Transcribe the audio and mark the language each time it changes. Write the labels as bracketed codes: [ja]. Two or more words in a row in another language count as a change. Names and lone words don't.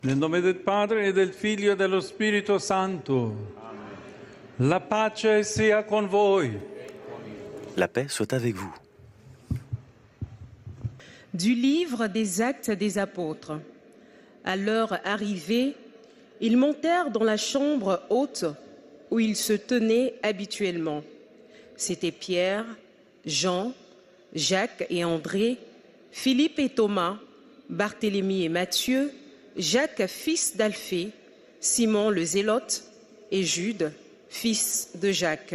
[it] Nel nome del Padre e del Figlio e dello Spirito Santo. La pace sia con voi. [fr] La paix soit avec vous. Du livre des Actes des Apôtres. À l'heure arrivée, ils montèrent dans la chambre haute où ils se tenaient habituellement. C'étaient Pierre, Jean, Jacques et André, Philippe et Thomas, Barthélemy et Matthieu, Jacques, fils d'Alphée, Simon le Zélote et Jude, fils de Jacques.